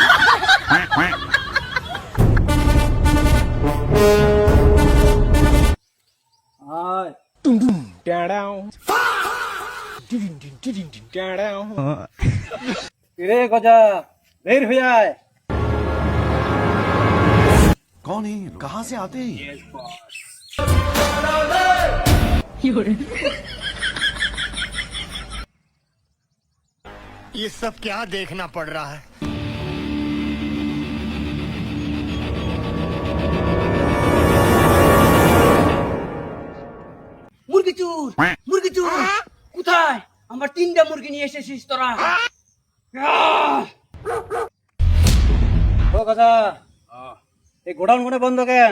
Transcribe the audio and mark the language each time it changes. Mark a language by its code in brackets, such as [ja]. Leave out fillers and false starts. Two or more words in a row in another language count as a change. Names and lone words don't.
[bn] আয় রে গজা বের হয়ে আয়। [hi] कौन है कहाँ से आते हैं ये? ये सब क्या देखना पड़ रहा है? [bn] মুরগি চুর মুরগি চুর কোথায়? আমার 3টা মুরগি নিয়ে এসেছিস তোরা? ও গজা এই গোডাউন কোনে বন্ধ কেন?